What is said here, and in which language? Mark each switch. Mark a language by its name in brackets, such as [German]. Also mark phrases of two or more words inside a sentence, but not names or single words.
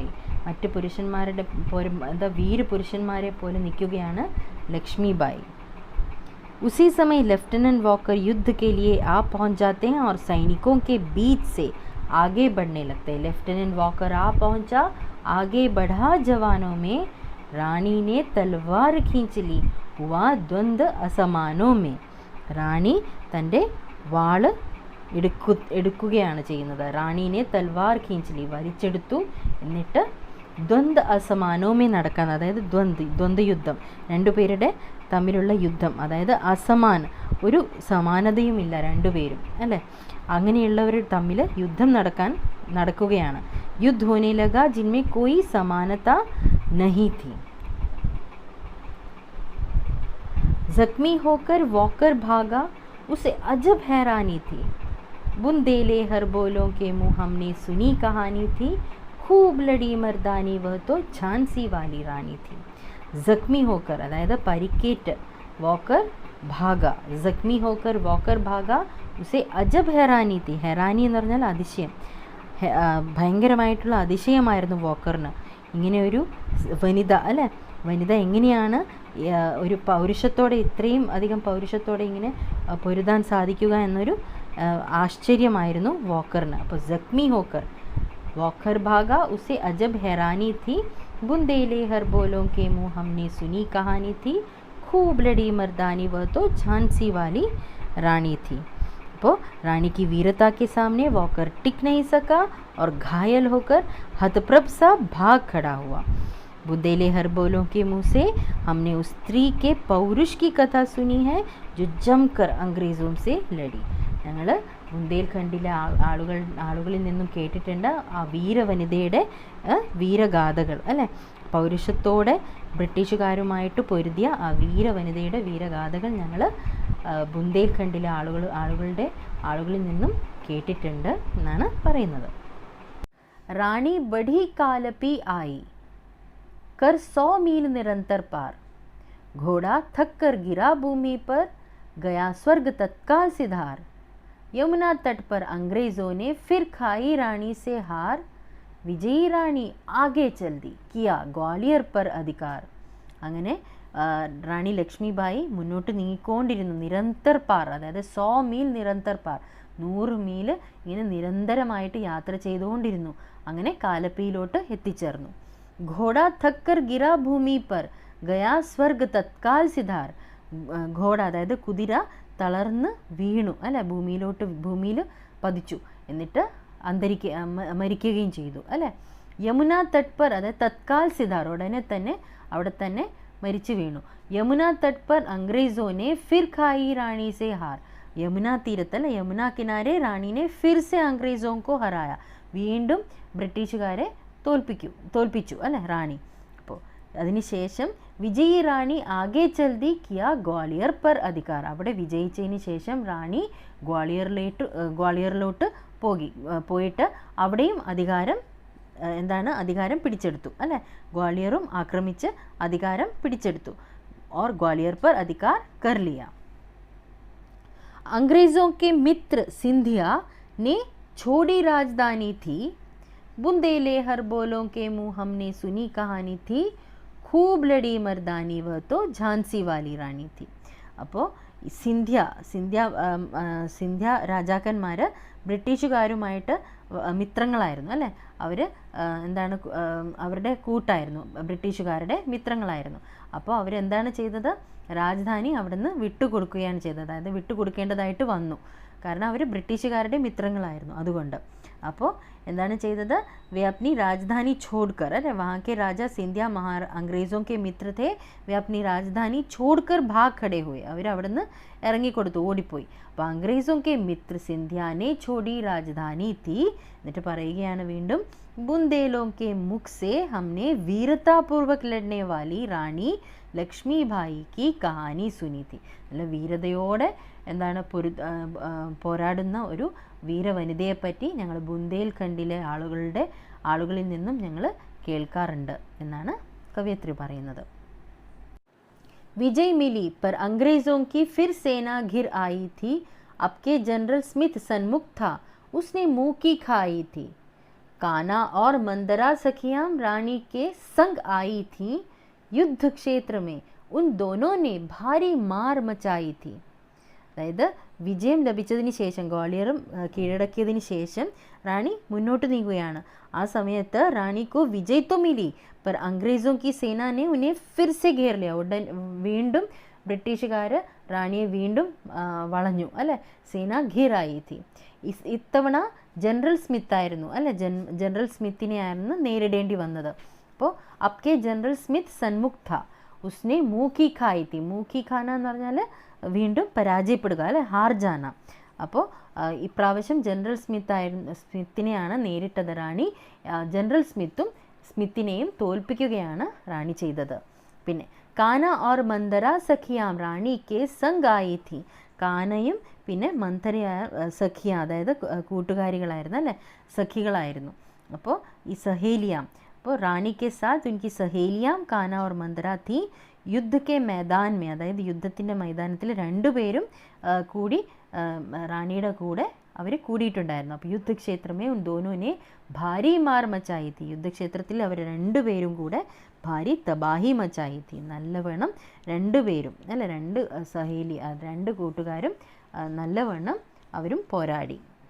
[Malayalam] മറ്റ് പുരുഷന്മാരുടെ പോലെ വീര പുരുഷന്മാരെ പോലെ നിൽക്കുകയാണ് ലക്ഷ്മിബായി. [Hindi] उसी समय लेफ्टिनेंट वॉकर युद्ध के लिए आ पहुंच जाते हैं और सैनिकों के बीच से आगे बढ़ने लगते हैं. लेफ्टिनेंट वॉकर आ पहुंचा आगे बढ़ा जवानों में, रानी ने तलवार खींच ली हुआ द्वंद्व असमानों में. [Malayalam] റാണി തൻ്റെ വാള് എടുക്കുകയാണ് ചെയ്യുന്നത്. [Hindi] रानी ने तलवार खींच ली വലിച്ചെടുത്തു. [Malayalam] എന്നിട്ട് [Hindi] द्वंद्व असमानों में [Malayalam] നടക്കാൻ, അതായത് ദ്വന്ദ്യുദ്ധം, രണ്ടുപേരുടെ തമ്മിലുള്ള യുദ്ധം, അതായത് അസമാൻ, ഒരു സമാനതയുമില്ല രണ്ടുപേരും അല്ലേ, അങ്ങനെയുള്ളവർ തമ്മിൽ യുദ്ധം നടക്കുകയാണ്. [Hindi] युद्ध होने लगा जिनमें कोई समानता नहीं थी. जख्मी होकर वॉकर भागा उसे अजब हैरानी थी, बुंदेले हर बोलों के मुँह हमने सुनी कहानी थी, खूब लड़ी मर्दानी वह तो झांसी वाली रानी थी. जख्मी होकर [Malayalam] അതായത് പരിക്കേറ്റ് [Hindi] वॉकर भागा, जख्मी होकर वॉकर भागा उसे अजब हैरानी थी. [Malayalam] हैरानी എന്ന് പറഞ്ഞാൽ അതിശയം, ഭയങ്കരമായിട്ടുള്ള അതിശയമായിരുന്നു വോക്കറിന്. ഇങ്ങനെ ഒരു വനിത അല്ലേ, വനിത എങ്ങനെയാണ് ഒരു പൗരുഷത്തോടെ, ഇത്രയും അധികം പൗരുഷത്തോടെ ഇങ്ങനെ പൊരുതാൻ സാധിക്കുക എന്നൊരു ആശ്ചര്യമായിരുന്നു വോക്കറിന്. [Hindi] അപ്പോൾ जख्मी होकर वॉकर भागा उसे अजब हैरानी थी, बुंदेले हर बोलों के मुँह हमने सुनी कहानी थी, खूब लड़ी मर्दानी वह तो झांसी वाली रानी थी. അപ്പോൾ रानी की वीरता के सामने वॉकर टिक नहीं सका और घायल होकर हतप्रभ सा भाग खड़ा हुआ. बुंदेले हर बोलों के मुँह से हमने उस स्त्री के पौरुष की कथा सुनी है जो जमकर अंग्रेज़ों से लड़ी. [Malayalam] ഞങ്ങൾ ബുന്ദേൽഖണ്ഡിലെ ആളുകളിൽ നിന്നും കേട്ടിട്ടുണ്ട് ആ വീരവനിതയുടെ വീരഗാഥകൾ അല്ലേ, പൗരുഷത്തോടെ ബ്രിട്ടീഷുകാരുമായിട്ട് പൊരുതിയ ആ വീരവനിതയുടെ വീരഗാഥകൾ ഞങ്ങൾ ബുന്ദേൽഖണ്ഡിലെ ആളുകളിൽ നിന്നും കേട്ടിട്ടുണ്ട് എന്നാണ് പറയുന്നത്. [Hindi] रानी बढ़ी कालपी आई कर 100 मील निरंतर पार, घोड़ा थक कर गिरा भूमि पर, गया स्वर्ग तत्काल सिधार, यमुना तट पर अंग्रेज़ों ने फिर खाई रानी से हार, विजयी रानी आगे चल दी किया ग्वालियर पर अधिकार. [Malayalam] അങ്ങനെ റാണി ലക്ഷ്മിബായി മുന്നോട്ട് നീങ്ങിക്കൊണ്ടിരുന്നു. [Hindi] निरंतर पार, [Malayalam] അതായത് [Hindi] 100 मील निरंतर पार, [Malayalam] 100 മീൽ ഇങ്ങനെ നിരന്തരമായിട്ട് യാത്ര ചെയ്തുകൊണ്ടിരുന്നു. അങ്ങനെ കാലപ്പിയിലോട്ട് എത്തിച്ചേർന്നു. [Hindi] घोड़ा थक कर गिरा भूमि पर, गया स्वर्ग तत्काल सिधार. [Malayalam] ഘോഡ അതായത് കുതിര തളർന്ന് വീണു അല്ലെ, ഭൂമിയിൽ പതിച്ചു, എന്നിട്ട് മരിക്കുകയും ചെയ്തു അല്ലേ. [Hindi] यमुना तट पर, [Malayalam] അതായത് [Hindi] तत्काल सिधार, [Malayalam] ഉടനെ തന്നെ അവിടെ തന്നെ മരിച്ചു വീണു. [Hindi] यमुना तट पर अंग्रेज़ों ने फिर खाई रानी से हार, [Malayalam] യമുന തീരത്ത് അല്ലെ [Hindi] यमुना किनारे रानी ने फिर से अंग्रेज़ों को हराया, [Malayalam] വീണ്ടും ബ്രിട്ടീഷുകാരെ തോൽപ്പിച്ചു അല്ലെ റാണി. അപ്പോൾ അതിനുശേഷം [Hindi] विजयी रानी आगे चल दी किया ग्वालियर पर अधिकार, [Malayalam] അവിടെ വിജയിച്ചതിന് ശേഷം റാണി ഗ്വാളിയറിലോട്ട് പോയിട്ട് അവിടെയും അധികാരം പിടിച്ചെടുത്തു അല്ലെ, ഗ്വാളിയറും ആക്രമിച്ച് അധികാരം പിടിച്ചെടുത്തു. [Hindi] और ग्वालियर पर अधिकार कर लिया. अंग्रेज़ों के मित्र सिंधिया ने छोड़ी राजधानी थी, बुंदेले हर बोलों के मुँह हमने सुनी कहानी थी, खूब लड़ी मर्दानी वह तो झांसी वाली റാണി थी. [Malayalam] അപ്പോൾ സിന്ധ്യ രാജാക്കന്മാർ ബ്രിട്ടീഷുകാരുമായിട്ട് മിത്രങ്ങളായിരുന്നു അല്ലേ, അവർ അവരുടെ കൂട്ടായിരുന്നു, ബ്രിട്ടീഷുകാരുടെ മിത്രങ്ങളായിരുന്നു. അപ്പോൾ അവരെന്താണ് ചെയ്തത്, രാജധാനി അവിടുന്ന് വിട്ടുകൊടുക്കുകയാണ് ചെയ്തത്, അതായത് വിട്ടുകൊടുക്കേണ്ടതായിട്ട് വന്നു, കാരണം അവർ ബ്രിട്ടീഷുകാരുടെ മിത്രങ്ങളായിരുന്നു അതുകൊണ്ട്. അപ്പോൾ എന്താണ് ചെയ്തത്, [Hindi] वे अपनी राजधानी छोड़कर, अरे वहाँ के राजा सिंधिया अंग्रेज़ों के मित्र थे, वे अपनी राजधानी छोड़कर भाग खड़े हुए, [Malayalam] അവർ അവിടുന്ന് ഇറങ്ങിക്കൊടുത്തു, ഓടിപ്പോയി. [Hindi] അപ്പോൾ अंग्रेज़ों के मित्र सिंधिया ने छोड़ी राजधानी थी, [Malayalam] എന്നിട്ട് പറയുകയാണ് വീണ്ടും, [Hindi] बुंदेलों के मुख से हमने वीरतापूर्वक लड़ने वाली റാണി ലക്ഷ്മിഭായി की कहानी सुनी थी. [Malayalam] നല്ല വീരതയോടെ പോരാടുന്ന ഒരു വീരവനിതയെപ്പറ്റി ഞങ്ങൾ ബുന്ദേൽഖണ്ഡിലെ ആളുകളിൽ നിന്നും ഞങ്ങൾ കേൾക്കാറുണ്ട് എന്നാണ് കവയിത്രി പറയുന്നത്. [Hindi] विजय मिली पर अंग्रेज़ों की फिर सेना घिर आई थी, अब के जनरल स्मिथ सन्मुख था, उसने मुंह की खाई थी, काना और मंदरा सखियां रानी के संग आई थी, युद्ध क्षेत्र में उन दोनों ने भारी मार मचाई थी. [Malayalam] അതായത് വിജയം ലഭിച്ചതിന് ശേഷം, ഗ്വാളിയറും കീഴടക്കിയതിന് ശേഷം റാണി മുന്നോട്ട് നീങ്ങുകയാണ്. ആ സമയത്ത് റാണിക്കോ [Hindi] विजय तो मिली पर अंग्रेज़ों की सेना ने उन्हें फिर से घेर लिया, [Malayalam] വീണ്ടും ബ്രിട്ടീഷുകാർ റാണിയെ വീണ്ടും വളഞ്ഞു അല്ലെ, [Hindi] सेना घिर आई थी. [Malayalam] ഇത്തവണ ജനറൽ സ്മിത്ത് ആയിരുന്നു അല്ലെ, ജനറൽ സ്മിത്തിനെ ആയിരുന്നു നേരിടേണ്ടി വന്നത്. [Hindi] അപ്പോൾ अब के जनरल स्मिथ सन्मुख था, उसने मुँह की खाई थी, मुँह की खाना [Malayalam] എന്ന് പറഞ്ഞാൽ വീണ്ടും പരാജയപ്പെടുക അല്ലെ, [Hindi] हार जाना. [Malayalam] അപ്പോൾ ഇപ്രാവശ്യം ജനറൽ സ്മിത്തിനെയാണ് നേരിട്ടത് റാണി. ജനറൽ സ്മിത്തിനെയും തോൽപ്പിക്കുകയാണ് റാണി ചെയ്തത്. പിന്നെ [Hindi] काना और मंदरा सखियां रानी के संग आई थी, [Malayalam] കാനയും പിന്നെ മന്ദരയായ സഖിയ, അതായത് കൂട്ടുകാരികളായിരുന്നു അല്ലെ, സഖികളായിരുന്നു. അപ്പോൾ ഈ [Hindi] सहेलियां, അപ്പോൾ रानी के साथ उनकी सहेलियां काना और मंदरा थी, युद्ध के मैदान में, [Malayalam] അതായത് യുദ്ധത്തിൻ്റെ മൈതാനത്തിൽ രണ്ടുപേരും കൂടി റാണിയുടെ കൂടെ അവർ കൂടിയിട്ടുണ്ടായിരുന്നു. അപ്പോൾ [Hindi] युद्धक्षेत्र में उन दोनों ने भारी मार मचाई थी, [Malayalam] യുദ്ധക്ഷേത്രത്തിൽ അവർ രണ്ടുപേരും കൂടെ [Hindi] भारी तबाही मचाई थी, [Malayalam] നല്ലവണ്ണം രണ്ടുപേരും അല്ല, രണ്ട് കൂട്ടുകാരും നല്ലവണ്ണം അവരും പോരാടി.